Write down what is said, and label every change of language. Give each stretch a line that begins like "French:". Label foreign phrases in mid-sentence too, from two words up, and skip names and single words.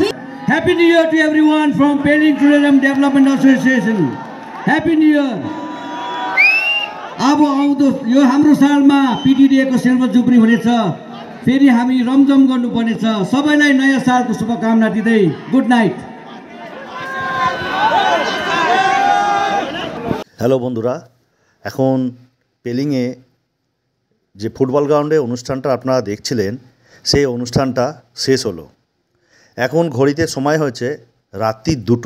English: Happy New Year to everyone from Peling Tourism Development Association. Happy New Year.
Nepali: अब आउँदो यो हाम्रो सालमा PTDA को
English: silver jubilee
Nepali: हुनेछ। फेरि हामी रमझम गर्नुपर्नेछ। सबैलाई नयाँ सालको शुभकामना दिँदै
English: good night.
Bangla: হ্যালো বন্ধুরা, এখন পেলিংয়ে যে ফুটবল গ্রাউন্ডে অনুষ্ঠানটা আপনারা দেখছিলেন সেই অনুষ্ঠানটা শেষ হলো। এখন ঘড়িতে সময় হয়েছে রাত্রি 2টো।